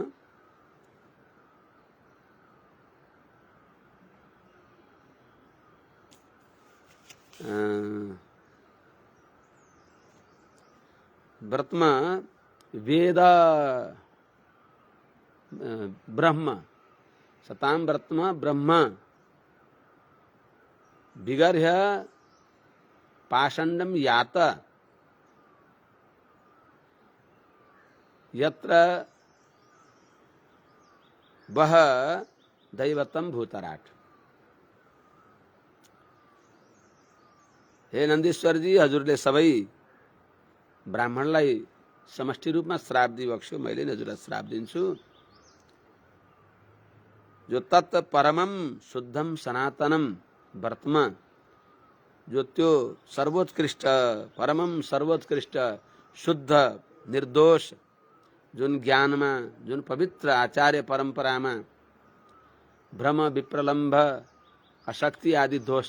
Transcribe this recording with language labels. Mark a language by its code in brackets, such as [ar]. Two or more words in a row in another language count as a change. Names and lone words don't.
[sa] व्रतम वेद ब्रह्म, सतां व्रतम ब्रह्म विगर्ह्य पाषण्डं यात यत्र वह दैवतम भूतराट। [ne] हे नन्दीश्वर जी, हजुरले सबै ब्राह्मणलाई समष्टि रूपमा श्राप दिइबक्स्यो। मैले हजुरलाई श्राप दिन्छु। [sa] जो तत् परमं शुद्धं सनातनं व्रतम, [ne] जो त्यो सर्वोत्कृष्ट, परमं सर्वोत्कृष्ट, शुद्ध, निर्दोष, जुन ज्ञानमा, जुन पवित्र आचार्य परम्परामा भ्रम विप्रलम्भ अशक्ति आदि दोष